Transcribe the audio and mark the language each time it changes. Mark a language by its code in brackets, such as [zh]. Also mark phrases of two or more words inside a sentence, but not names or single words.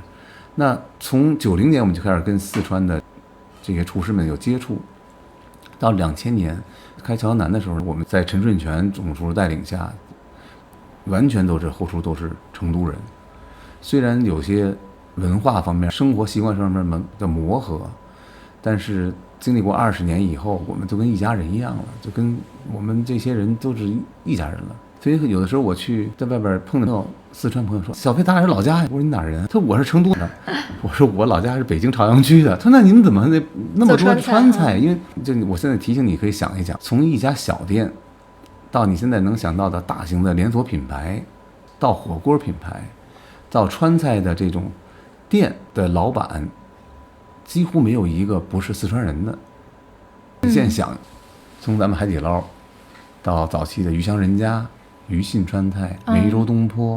[zh] 那從90年我們就開始跟四川的這些廚師們有接觸，到2000年開俏江南的時候，我們在陳順全總廚帶領下，完全都是後廚都是成都人。雖然有些文化方面、生活習慣上面的磨合，但是經歷過20年以後，我們就跟一家人一樣了，就跟我們這些人都是一家人了。所以有的時候我去在外邊碰到四川朋友說：“小飛，他是老家。”我說：“你哪人？”他說：“我是成都的。” 我說：“我老家是北京朝陽區的。”他說：“那你們怎麼那麼多川菜？因為就我現在提醒你，可以想一想，從一家小店到你現在能想到的大型的連鎖品牌，到火鍋品牌，到川菜的這種店的老闆，幾乎沒有一個不是四川人的。你現在想，從咱們海底撈到早期的魚香人家、魚信川菜、梅州東坡，